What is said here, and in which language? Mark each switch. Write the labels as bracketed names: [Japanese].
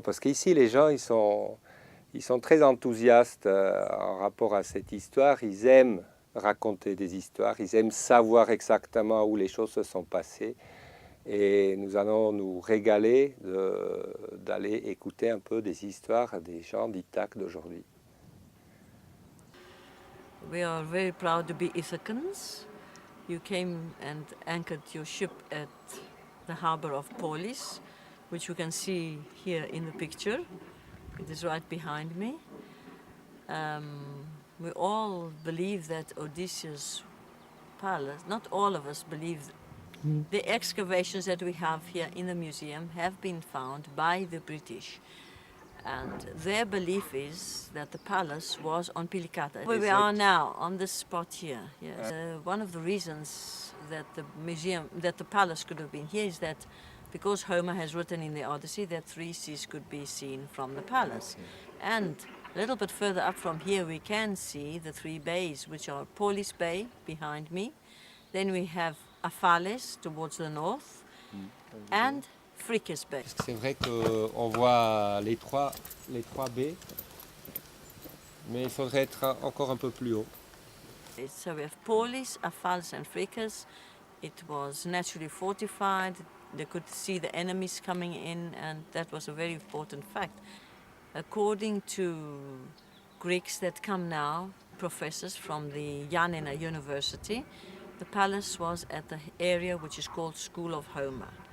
[French] Parce qu'ici, les gens, ils sont très enthousiastes en rapport à cette histoire. Ils aiment raconter des histoires. Ils aiment savoir exactement où les choses se sont passées. Et nous allons nous régaler d'aller écouter un peu des histoires des gens d'Ithaque d'aujourd'hui. [English] We are very proud to be Ithacans. You came and anchored your ship at the harbor of Polis, which you can see here in the picture. It is right behind me. We all believe that Odysseus' palace, not all of us believe. The excavations that we have here in the museum have been found by the British. And their belief is that the palace was on Pilikata, where we are now, on this spot here. Yes. One of the reasons that the palace could have been here is that because Homer has written in the Odyssey that 3 seas could be seen from the palace. And a little bit further up from here we can see the 3 bays, which are Paulis Bay behind me. Then we have Aphales towards the north, and Phrixus Bay. [French] C'est vrai qu'on voit les trois baies, mais il faudrait être encore un peu plus haut. [English] So we have Paulis, Aphales and Phrixus. It was naturally fortified. They could see the enemies coming in, and that was a very important fact. According to Greeks that come now, professors from the Yanina University, the palace was at the area which is called School of Homer.